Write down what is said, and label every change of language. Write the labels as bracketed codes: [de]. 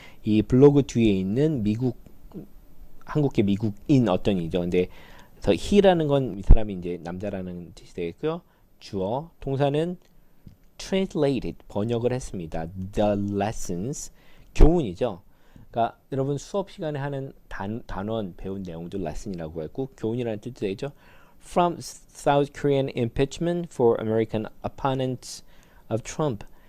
[ko] 이 블로그 뒤에 있는 한국계 미국인 어떤 이죠. 근데 그래서 he라는 건 이 사람이 이제 남자라는 뜻이 되겠고요. 주어 동사는 translated 번역을 했습니다. [en] The lessons [ko] 교훈이죠. 그러니까 여러분 수업 시간에 하는 단원 배운 내용도 lesson이라고 했고 교훈이라는 뜻도 되죠. [en] From South Korean impeachment for American opponents of Trump.